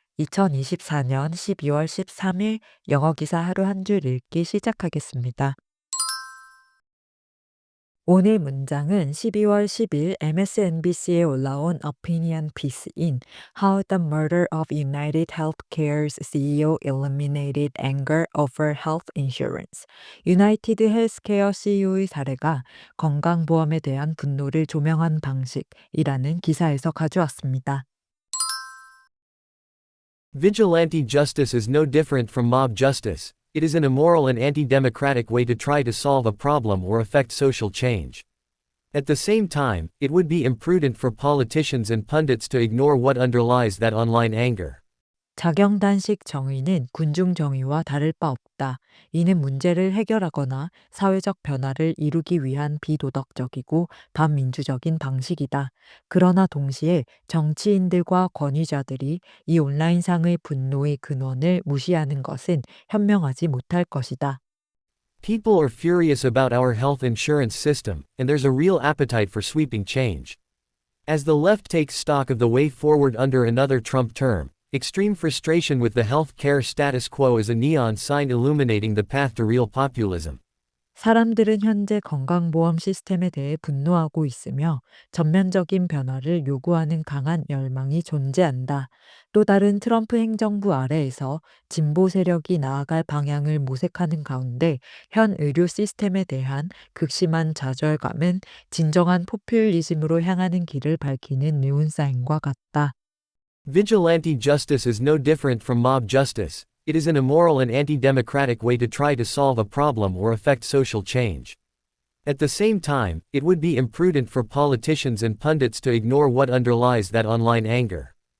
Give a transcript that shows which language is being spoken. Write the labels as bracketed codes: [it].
[ko] 2024년 12월 13일 영어 기사 하루 한 줄 읽기 시작하겠습니다. 오늘 문장은 12월 10일 MSNBC에 올라온 [en] opinion piece [ko] 인 [en] How the Murder of United Healthcare's CEO Eliminated Anger over Health Insurance. [ko] 유나이티드 헬스케어 CEO의 사례가 건강보험에 대한 분노를 조명한 방식이라는 기사에서 가져왔습니다. [en] Vigilante justice is no different from mob justice. It is an immoral and anti-democratic way to try to solve a problem or affect social change. At the same time, it would be imprudent for politicians and pundits to ignore what underlies that online anger. [ko] 자경단식 정의는 군중 정의와 다를 바 없다. 이는 문제를 해결하거나 사회적 변화를 이루기 위한 비도덕적이고 반민주적인 방식이다. 그러나 동시에 정치인들과 권위자들이 이 온라인상의 분노의 근원을 무시하는 것은 현명하지 못할 것이다. [en] People are furious about our health insurance system, and there's a real appetite for sweeping change. As the left takes stock of the way forward under another Trump term, extreme frustration with the health care status quo is a neon sign illuminating the path to real populism. [ko] 사람들은 현재 건강보험 시스템에 대해 분노하고 있으며 전면적인 변화를 요구하는 강한 열망이 존재한다. 또 다른 트럼프 행정부 아래에서 진보 세력이 나아갈 방향을 모색하는 가운데 현 의료 시스템에 대한 극심한 좌절감은 진정한 포퓰리즘으로 향하는 길을 밝히는 뉴운사인과 같다. [en] Vigilante justice is no different from mob justice. It is an immoral and anti-democratic way to try to solve a problem or affect social change. At the same time, it would be imprudent for politicians and pundits to ignore what underlies that online anger.